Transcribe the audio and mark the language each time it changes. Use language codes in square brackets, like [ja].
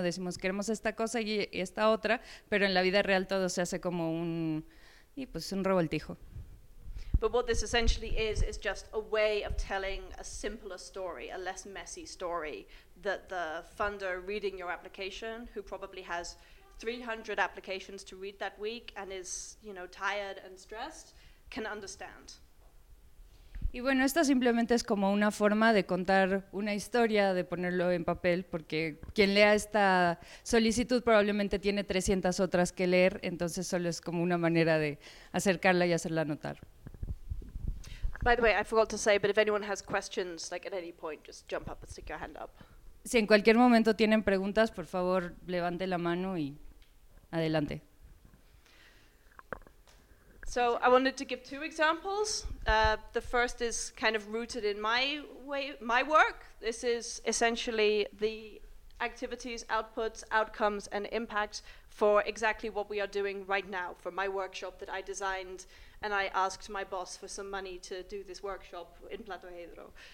[es] Decimos queremos esta cosa y esta otra, pero en la vida real todo se hace como un, y pues un revoltijo. [en] But what this essentially is just a way of telling a simpler story, a less messy story, that the funder reading your application, who probably has 300 applications to read that week and is, you know, tired and stressed, can understand. [es] Y bueno, esto simplemente es como una forma de contar una historia, de ponerlo en papel, porque quien lea esta solicitud probablemente tiene 300 otras que leer, entonces solo es como una manera de acercarla y hacerla notar. [en] By the way, I forgot to say, but if anyone has questions, like at any point, just jump up and stick your hand up. [es] Si en cualquier momento tienen preguntas, por favor, levante la mano y adelante. [en] So I wanted to give two examples. The first is kind of rooted in my work. This is essentially the activities, outputs, outcomes, and impacts for exactly what we are doing right now, for my workshop that I designed, and I asked my boss for some money to do this workshop in Platohedro.